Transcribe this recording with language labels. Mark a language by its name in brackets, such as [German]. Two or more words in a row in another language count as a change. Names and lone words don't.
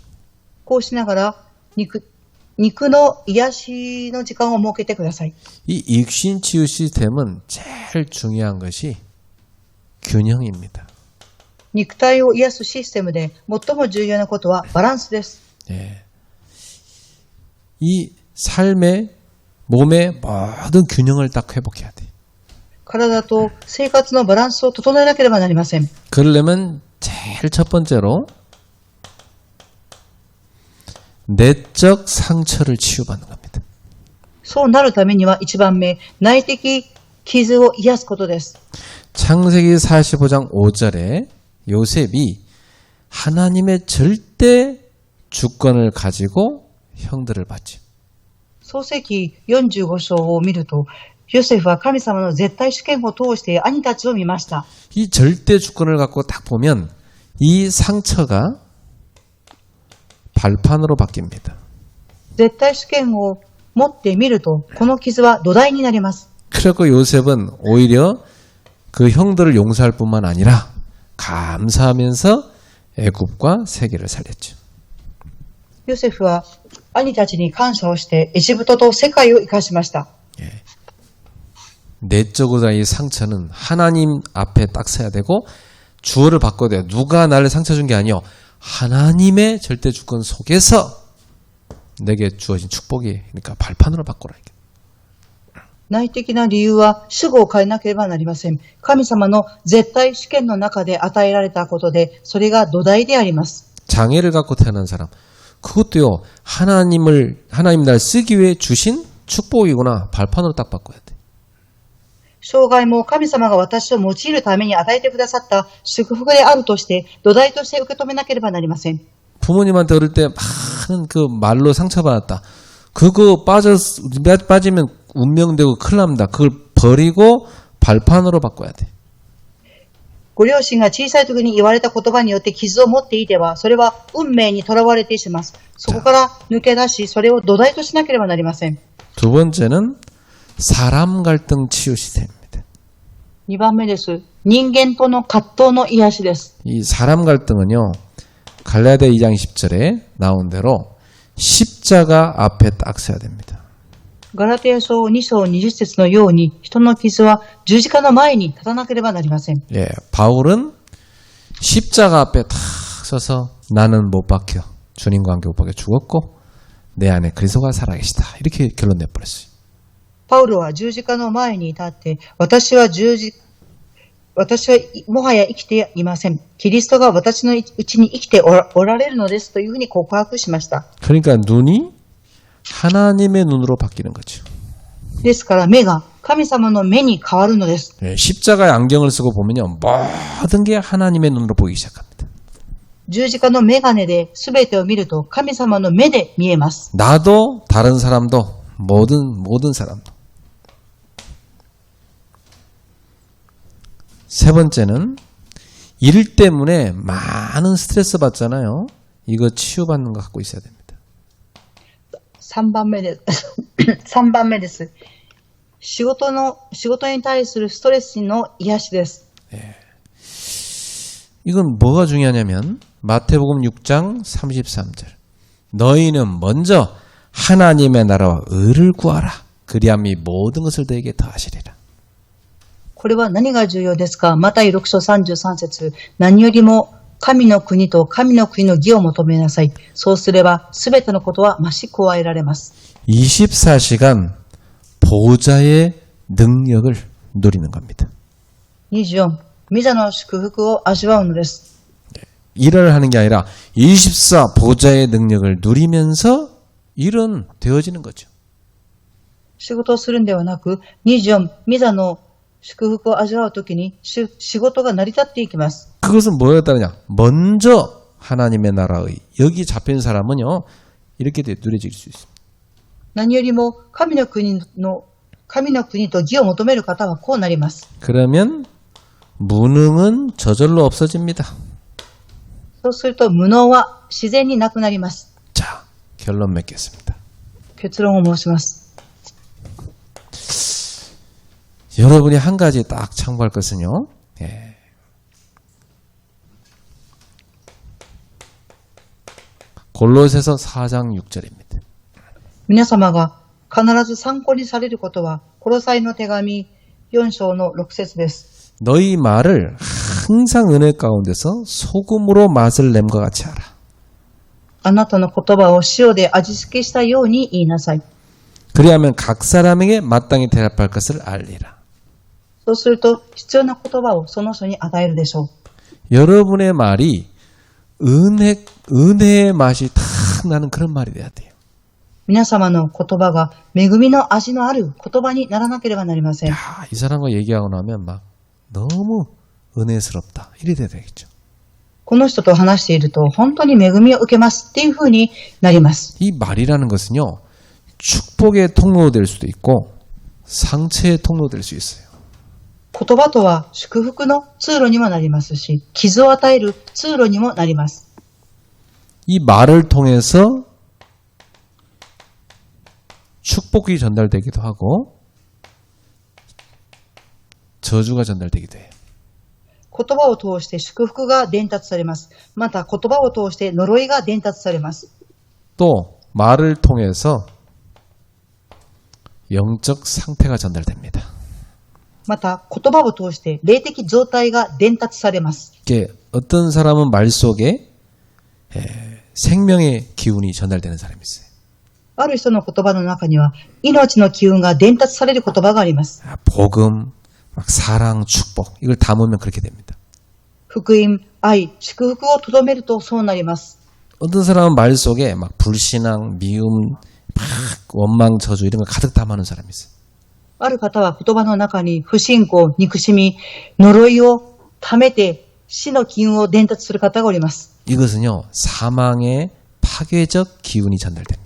[Japanese] こうしながら肉の癒しの時間を設けてください。 [Korean] 이 육신 치유 시스템은 제일 중요한 것이 균형입니다. [Japanese] 肉体を癒すシステムで最も重要なことはバランスです。 [Korean] 예. 이 삶의 몸의 모든 균형을 딱 회복해야 돼. [Japanese] 体と生活のバランスを整えなければなりません。 [Korean] 그러려면 제일 첫 번째로 내적 상처를 치유받는 겁니다. [Japanese] そうなるためには一番目、内的傷を癒すことです。 [Korean] 창세기 45장 5절에 요셉이 하나님의 절대 주권을 가지고 형들을 봤죠. [Japanese] 創世記45章を見ると、ヨセフは神様の絶対主権を通して兄たちを見ました。 [Korean] 이 절대 주권을 갖고 딱 보면 이 상처가 발판으로 바뀝니다. [Japanese] 絶対主権を持ってみると、この傷は土台になります。 [Korean] 그래서 요셉은 오히려 그 형들을 용서할 뿐만 아니라 감사하면서 애굽과 세계를 살렸죠. [Japanese] ヨセフは兄たちに感謝をしてエジプトと世界を生かしました。 [Korean] 내적으로 이 상처는 하나님 앞에 딱 서야 되고 주어를 바꿔야 돼요. 누가 나를 상처 준 게 아니요. 하나님의 절대 주권 속에서 내게 주어진 축복이 그러니까 발판으로 바꾸라. [Japanese] 内的な理由は主語を変えなければなりません。神様の絶対主権の中で与えられたことで、それが土台であります。 [Korean] 장애를 갖고 태어난 사람, 그것도요. 하나님 날 쓰기 위해 주신 축복이구나. 발판으로 딱 바꿔야 돼. [Japanese] 障害も神様が私を用いるために与えてくださった祝福であるとして、土台として受け止めなければなりません。 [Korean] 부모님한테 어릴 때 많은 그 말로 상처받았다. 그거 빠지면 운명되고 큰일 납니다. 그걸 버리고 발판으로 바꿔야 돼. [Japanese] ご両親が小さい時に言われた言葉によって傷を持っていては、それは運命にとらわれてしまいます。そこから抜け出し、それを土台としなければなりません。 [Korean] 두 번째는 사람 갈등 치유 시스템입니다. [Japanese] 2 番目です。人間との葛藤の癒しです。 [Korean] 이 사람 갈등은요. 갈라디아 2장 10절에 나온 대로 십자가 앞에 딱 서야 됩니다. [Japanese] ガラテヤ書2章20節のように、人の傷は十字架の前に立たなければなりません。 [Korean] 예, 바울은 십자가 앞에 탁 서서 나는 못 박혀 주님과 함께 못 박혀 죽었고 내 안에 그리스도가 살아계시다. 이렇게 결론 내버렸어요. [Japanese] パウロは十字架の前に立って、私はもはや生きていません。キリストが私のうちに生きておられるのですというふうに告白しました。 [Korean] 그러니까 눈이 하나님의 눈으로 바뀌는 거죠. [Japanese] ですから目が神様の目に変わるのです。 [Korean] 예, 십자가의 안경을 쓰고 보면요. 모든 게 하나님의 눈으로 보이기 시작합니다. [Japanese] 十字架の眼鏡で全てを見ると神様の目で見えます。 [Korean] 나도 다른 사람도 모든 사람도. 세 번째는 일 때문에 많은 스트레스 받잖아요. 이거 치유받는 거 갖고 있어야 됩니다. [Japanese] 3 番目です。3番目です。仕事に対するストレスの癒しです。 [Korean] 이건 뭐가 중요하냐면 마태복음 6장 33절. 너희는 먼저 하나님의 나라와 의를 구하라. 그리하면 이 모든 것을 너에게 더하시리라. [Japanese] これは何が重要ですか？マタイ6章33節。何よりも神の国と神の国の義を求めなさい。そうすればすべてのことは増し加えられます。 [Korean] 24시간 보호자의 능력을 누리는 겁니다. [Japanese] 24、御座の祝福を味わうのです。 [Korean] 일을 하는 게 아니라 24 보호자의 능력을 누리면서 일은 되어지는 거죠. [Japanese] 仕事をするんではなく、24、御座の祝福を味わうときに仕事が成り立っていきます。 [Korean] 그것은 뭐에 따르냐? 먼저 하나님의 나라의 여기 잡힌 사람은요. 이렇게 누려질 수 있습니다. [Japanese] 何よりも神の国と義を求める方はこうなります。 [Korean] 그러면 무능은 저절로 없어집니다. [Japanese] そうすると無能は自然になくなります。 [Korean] 자, 결론 맺겠습니다. [Japanese] 結論を申します。 [Korean] 여러분이 한 가지 딱 참고할 것은요. 예. 골로새서 4장 6절입니다. [Japanese] 皆様が必ず参考にされることは、コロサイの手紙4章の6節です。 [Korean] 너희 말을 항상 은혜 가운데서 소금으로 맛을 냄과 같이 하라. [Japanese] あなたの言葉を塩で味付けしたように言いなさい。 [Korean] 그리하면 각 사람에게 마땅히 대답할 것을 알리라. [Japanese] そうすると、必要な言葉をその人に与えるでしょう。 [Korean] 여러분의 말이 은혜의 맛이 탁 나는 그런 말이 돼야 돼요. [Japanese] 皆様の言葉が恵みの味のある言葉にならなければなりません。 [Korean] 야, 이 사람과 얘기하고 나면 막 너무 은혜스럽다. 이래 돼야 되겠죠. [Japanese] この人と話していると本当に恵みを受けますっていう風になります。 [Korean] 이 말이라는 것은요. 축복의 통로가 될 수도 있고 상처의 통로가 될 수 있어요. [Japanese] 言葉とは祝福の通路にもなりますし、傷を与える通路にもなります。 [Korean] 이 말을 통해서 축복이 전달되기도 하고 저주가 전달되기도 해요. [Japanese] 言葉を通して祝福が伝達されます。また言葉を通して呪いが伝達されます。 [Korean] 또 말을 통해서 영적 상태가 전달됩니다. [Japanese] また言葉を通して霊的状態が伝達されます。 [Korean] 이게 어떤 사람은 말 속에 생명의 기운이 전달되는 사람이 있어요. [Japanese] ある人の言葉の中には命の機運が伝達される言葉があります。 [Korean] 복음, 막 사랑, 축복 이걸 담으면 그렇게 됩니다. [Japanese] 福音、愛、祝福をとどめるとそうなります。 [Korean] 어떤 사람은 말 속에 막 불신앙, 미움, 막 원망, 저주 이런 걸 가득 담아놓은 사람이 있어요. [Japanese] ある方は言葉の中に不信仰、憎しみ、呪いを溜めて死の機運を伝達する方がおります。 [Korean] 이것은요 사망의 파괴적 기운이 전달됩니다.